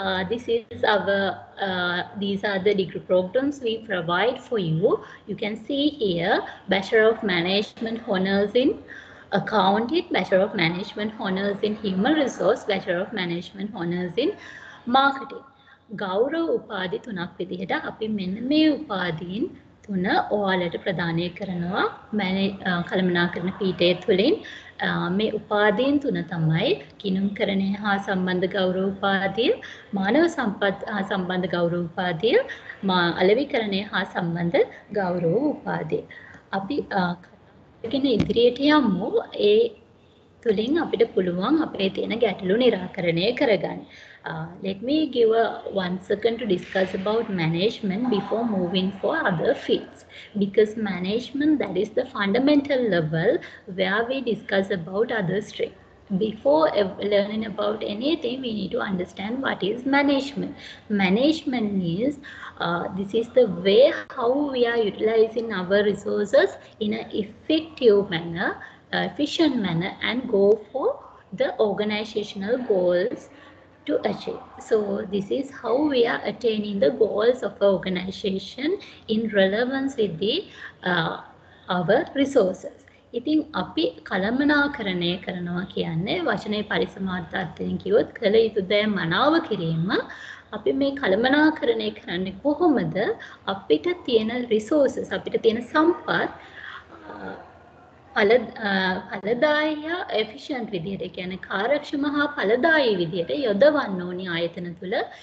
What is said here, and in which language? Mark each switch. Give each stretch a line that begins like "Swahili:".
English: This is our these are the degree programs we provide for you. You can see here Bachelor of Management Honors in Accounting, Bachelor of Management Honors in Human Resource, Bachelor of Management Honors in Marketing.
Sinhala: ගෞරව උපාධි තුනක් විදිහට අපි මෙන්න මේ උපාධීන් තුන ඔයාලට ප්‍රදානය කරනවා කළමනාකරණ පීඨය තුළින් මේ උපාධීන් තුන තමයි කිනුම්කරණය හා සම්බන්ධ ගෞරව උපාධිය, මානව සම්පත් හා සම්බන්ධ ගෞරව උපාධිය, අලෙවිකරණය හා සම්බන්ධ ගෞරව උපාධිය. අපි කතාගෙන ඉදිරියට යමු. ඒ තුලින් අපිට පුළුවන් අපේ තියෙන ගැටලු निराකරණය කරගන්න.
English: Let me give 1 second to discuss about management before moving for other fields. Because management, that is the fundamental level where we discuss about other stream. Before learning about anything, we need to understand what is management. Management is, this is the way how we are utilizing our resources in an effective manner, efficient manner, and go for the organizational goals to achieve. So this is how we are attaining the goals of our organization in relevance with the our resources.
Sinhala: ඉතින් අපි කළමනාකරණය කරනවා කියන්නේ වචනේ පරිසමාර්ථයෙන් කිව්වොත් කළ යුතු දේ මනාව කිරීම. අපි මේ කළමනාකරණය කරන්නේ කොහොමද? අපිට තියෙන resources, අපිට තියෙන සම්පත් ඵලදායී efficient විදිහට කියන්නේ කාර්යක්ෂම හා ඵලදායී විදිහට යොදවන්න ඕනි ආයතන තුල.